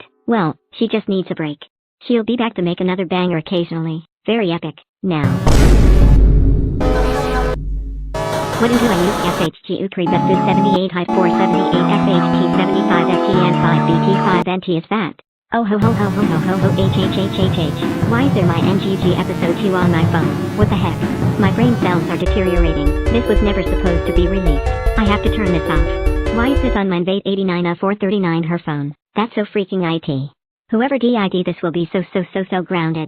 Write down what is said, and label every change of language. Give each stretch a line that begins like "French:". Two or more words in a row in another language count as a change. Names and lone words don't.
English: Well, she just needs a break. She'll be back to make another banger occasionally. Very epic. Now. What do I use? SHGU3 Bestu 78 High 478 SHT 75 FTN 5 BT 5 NT is fat. Oh ho ho ho ho ho ho ho HHHHH. Why is there my NGG episode 2 on my phone? What the heck? My brain cells are deteriorating. This was never supposed to be released. I have to turn this off. Why is this on my Vate 89 439 her phone? That's so freaking IT. Whoever DID this will be so grounded.